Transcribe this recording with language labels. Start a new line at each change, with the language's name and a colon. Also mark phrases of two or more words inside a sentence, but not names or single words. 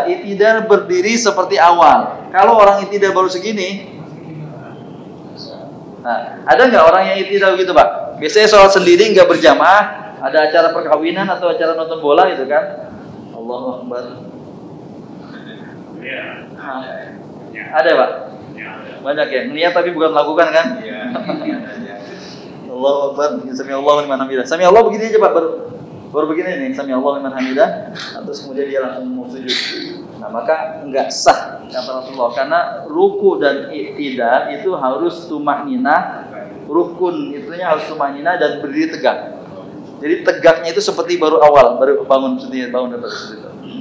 Indonesian: I'tidal berdiri seperti awal. Kalau orang i'tidal baru segini, nah ada nggak orang yang i'tidal gitu Pak? Biasanya sholat sendiri nggak berjamaah, ada acara perkawinan atau acara nonton bola gitu kan?
Arabic: اللَّهُ أَكْبَرُ.
Indonesian: Nah, ada Pak? Banyak ya. Niat tapi bukan melakukan kan?
Arabic: اللَّهُ أَكْبَرُ. سَمِعَ اللَّهُ لِمَنْ حَمِدَهُ. سَمِعَ اللَّهُ
Indonesian: begini aja Pak, baru begini nih,
Arabic: سَمِعَ اللَّهُ لِمَنْ حَمِدَهُ,
Indonesian: terus kemudian dia langsung mau sujud. Nah, maka enggak sah kata Rasulullah karena ruku dan i'tidal itu harus tumaninah, rukun itunya harus tumaninah dan berdiri tegak. Jadi tegaknya itu seperti baru bangun seperti bangun seperti itu.